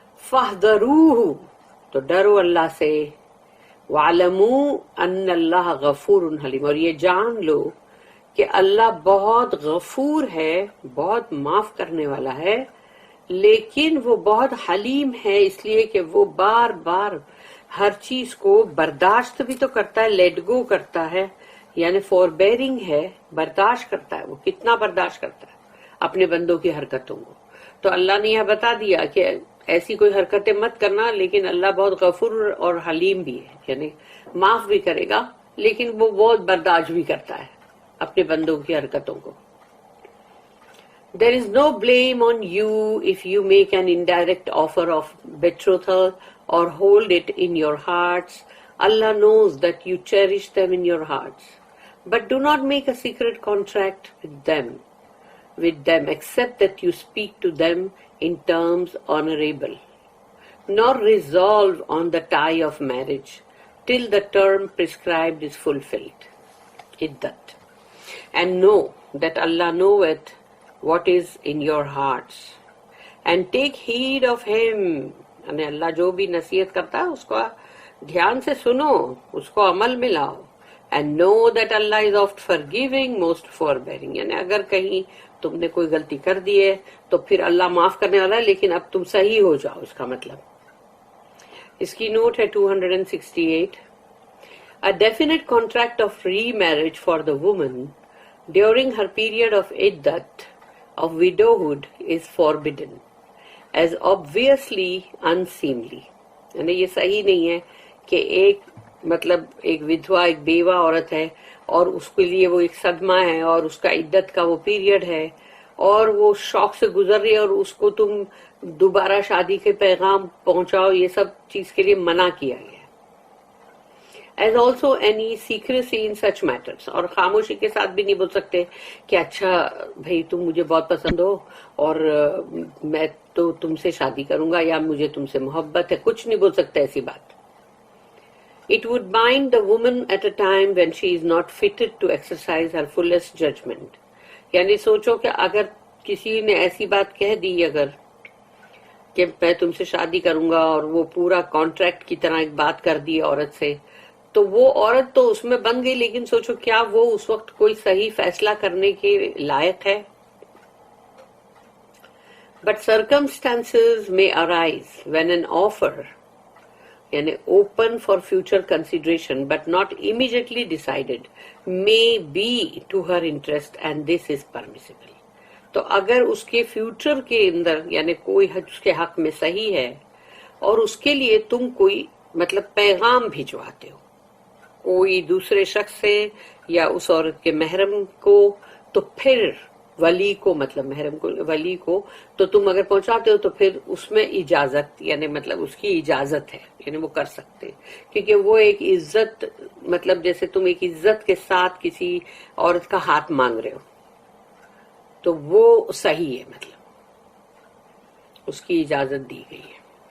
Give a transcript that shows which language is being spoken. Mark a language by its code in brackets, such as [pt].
[ur] فاحذروہ، تو ڈرو اللہ سے. [ar] وَعَلَمُوا أَنَّ اللَّهَ غَفُورٌ حلیم، [ur] اور یہ جان لو کہ اللہ بہت غفور ہے، بہت معاف کرنے والا ہے، لیکن وہ بہت حلیم ہے، اس لیے کہ وہ بار بار ہر چیز کو برداشت بھی تو کرتا ہے، لیٹ گو کرتا ہے، یعنی فور بیئرنگ ہے، برداشت کرتا ہے. وہ کتنا برداشت کرتا ہے اپنے بندوں کی حرکتوں کو. تو اللہ نے یہ بتا دیا کہ ایسی کوئی حرکتیں مت کرنا، لیکن اللہ بہت غفور اور حلیم بھی ہے، یعنی معاف بھی کرے گا لیکن وہ بہت برداشت بھی کرتا ہے اپنے بندوں کی حرکتوں کو. [en] There is no blame on you if you make an indirect offer of betrothal or hold it in your hearts. Allah knows that you cherish them in your hearts. But do not make a secret contract with them except that you speak to them in terms honorable, nor resolve on the tie of marriage till the term prescribed is fulfilled. Iddat. And know that Allah knoweth what is in your hearts. And take heed of him. [ur] یعنی اللہ جو بھی نصیحت کرتا ہے اس کو دھیان سے سنو، اس کو عمل میں لاؤ. [en] And know that Allah is oft forgiving, most forbearing. [ur] یعنی اگر کہیں تم نے کوئی غلطی کر دی ہے تو پھر اللہ معاف کرنے والا ہے، لیکن اب تم صحیح ہو جاؤ، اس کا مطلب. اس کی نوٹ ہے 268. [en] A definite contract of remarriage for the woman during her period of iddat of widowhood is forbidden as obviously unseemly. [ur] یعنی یہ صحیح نہیں ہے کہ ایک مطلب ایک ودھوا، ایک بیوہ عورت ہے اور اس کے لیے وہ ایک صدمہ ہے اور اس کا عدت کا وہ پیریڈ ہے اور وہ شوق سے گزر رہی ہے اور اس کو تم دوبارہ شادی کے پیغام پہنچاؤ، یہ سب چیز کے لیے منع کیا گیا. [en] As also any secrecy in such matters. [ur] اور خاموشی کے ساتھ بھی نہیں بول سکتے کہ اچھا بھئی تم مجھے بہت پسند ہو اور میں تو تم سے شادی کروں گا یا مجھے تم سے محبت ہے، کچھ نہیں بول سکتے ایسی بات. [en] It would bind the woman at a time when she is not fitted to exercise her fullest judgment. [ur] یعنی سوچو کہ اگر کسی نے ایسی بات کہہ دی اگر کہ میں تم سے شادی کروں گا اور وہ پورا کانٹریکٹ کی طرح ایک بات کر دی عورت سے، تو وہ عورت تو اس میں بن گئی، لیکن سوچو کیا وہ اس وقت کوئی صحیح فیصلہ کرنے کے لائق ہے. [en] But circumstances may arise when an offer, یعنی open for future consideration but not immediately decided, may be to her interest and this is permissible. [ur] تو اگر اس کے فیوچر کے اندر یعنی کوئی اس کے حق میں صحیح ہے اور اس کے لیے تم کوئی مطلب پیغام بھجواتے ہو کوئی دوسرے شخص سے یا اس عورت کے محرم کو، تو پھر ولی کو مطلب محرم کو، ولی کو تو تم اگر پہنچاتے ہو تو پھر اس میں اجازت یعنی مطلب اس کی اجازت ہے، یعنی وہ کر سکتے، کیونکہ وہ ایک عزت مطلب جیسے تم ایک عزت کے ساتھ کسی عورت کا ہاتھ مانگ رہے ہو تو وہ صحیح ہے، مطلب اس کی اجازت دی گئی ہے.